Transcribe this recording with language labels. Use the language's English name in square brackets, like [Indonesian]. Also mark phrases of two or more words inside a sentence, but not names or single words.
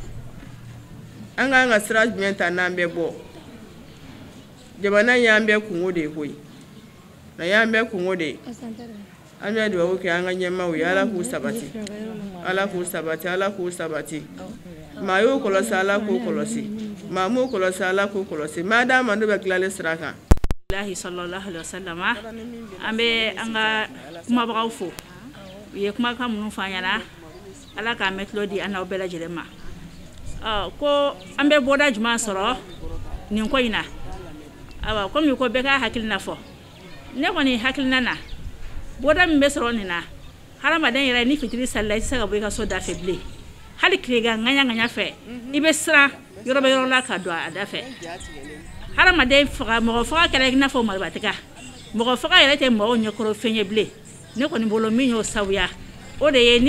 [Bambara] an k'an ka sira jumɛn ta n'an bɛ bɔ jamana in y'an bɛɛ kungo de ye koyi na y'an bɛɛ kungo de ye an bɛ dugawu kɛ an ka ɲɛmaaw ye ala k'u sabati ala k'u sabati ala k'u sabati maa y'u kɔlɔsi ala k'u kɔlɔsi maa m'u kɔlɔsi ala k'u kɔlɔsi maa d'a ma n'u bɛ tilalen sira kan Allahi [Arabic] صلى الله عليه وسلم [Bambara] an bɛ an ka kumabagaw fo u ye kumakan minnu fɔ an ɲɛna ala k'an mɛn tulo di an n'aw bɛɛ lajɛlen ma ko an bɛ bɔda jumɛn sɔrɔ nin ko in na awa komi ko bɛɛ ka hakilina fɔ ne kɔni hakilina na bɔda min bɛ sɔrɔ nin na hadamaden yɛrɛ ni fitiri salila i tɛ se ka bɔ i ka so da fɛ bilen hali tilegan ŋaɲa fɛ i bɛ siran yɔrɔ bɛ yɔrɔ la ka don a da fɛ hadamaden faga mɔgɔ faga kɛra i n'a fɔ maribatigɛ mɔgɔ faga yɛrɛ tɛ mɔgɔw ɲɛkɔrɔ fɛn ye bilen ne kɔni bolo min y'o sabuya o de ye n'i